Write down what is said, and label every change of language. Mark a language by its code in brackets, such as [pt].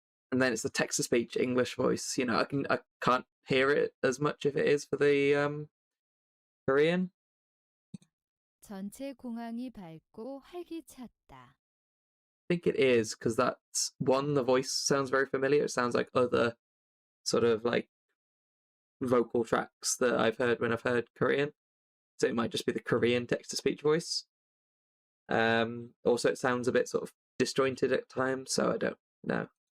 [en] And then it's the text-to-speech English voice. You know, I can't hear it as much if it is for the Korean. [ko] 전체 공항이 밝고 활기찼다. [en] I think it is because that's one. The voice sounds very familiar. It sounds like other sort of like vocal tracks that I've heard when I've heard Korean. So it might just be the Korean text-to-speech voice. Also, it sounds a bit sort of disjointed at times, so I don't know.